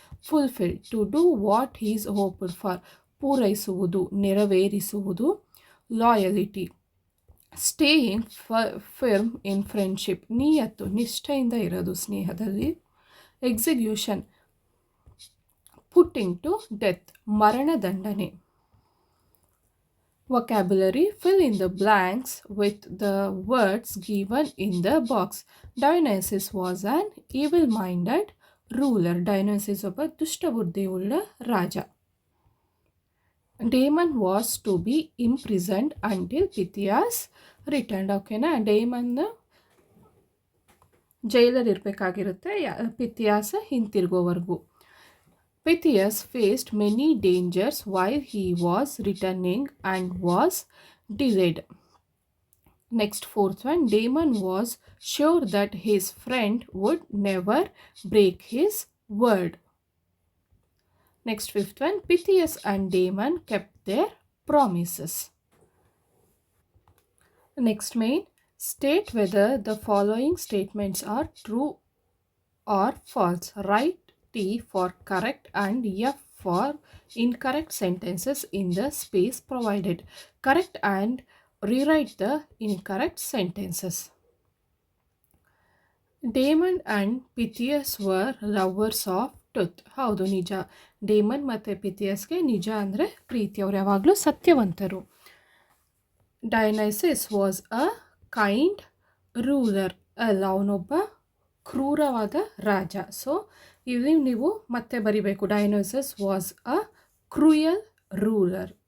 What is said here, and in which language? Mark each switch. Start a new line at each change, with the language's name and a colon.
English: fulfil, to do what is hoped for,
Kannada: ಪೂರೈಸುವುದು, ನೆರವೇರಿಸುವುದು.
English: loyalty, staying firm in friendship,
Kannada: ನಿಯತ್ತು, ನಿಷ್ಠೆಯಿಂದ ಇರೋದು ಸ್ನೇಹದಲ್ಲಿ.
English: Execution, putting to death, ಮರಣದಂಡನೆ. Vocabulary, fill in the blanks with the words given in the box. Dionysus was an evil-minded ruler.
Kannada: Dionysus ಒಬ್ಬ ದುಷ್ಟಬುದ್ಧಿಯುಳ್ಳ ರಾಜ.
English: Damon was to be imprisoned until Pythias returned.
Kannada: ಓಕೆನಾ, Damian ಜೈಲಲ್ಲಿ ಇರಬೇಕಾಗಿರುತ್ತೆ ಪಿಥಿಯಾಸ್ ಹಿಂತಿರುಗೋವರೆಗೂ.
English: Pythias faced many dangers while he was returning and was delayed. Next, fourth one, Damon was sure that his friend would never break his word. Next, fifth one, Pythias and Damon kept their promises. Next main, state whether the following statements are true or false. Write T for correct and F for incorrect sentences in the space provided. Correct and rewrite the incorrect sentences. Damon and Pythias were lovers of truth.
Kannada: ಹೌದು, ನಿಜ. Damian ಮತ್ತು ಪಿಥಿಯಸ್ಗೆ ನಿಜ ಅಂದರೆ ಪ್ರೀತಿ, ಅವರು ಯಾವಾಗಲೂ ಸತ್ಯವಂತರು.
English: Dionysus was a kind
Kannada: ruler ಅಲ್ಲ, ಅವನೊಬ್ಬ ಕ್ರೂರವಾದ ರಾಜ. So ಇಲ್ಲಿ ನೀವು ಮತ್ತೆ ಬರಿಬೇಕು,
English: Dionysus was a cruel ruler.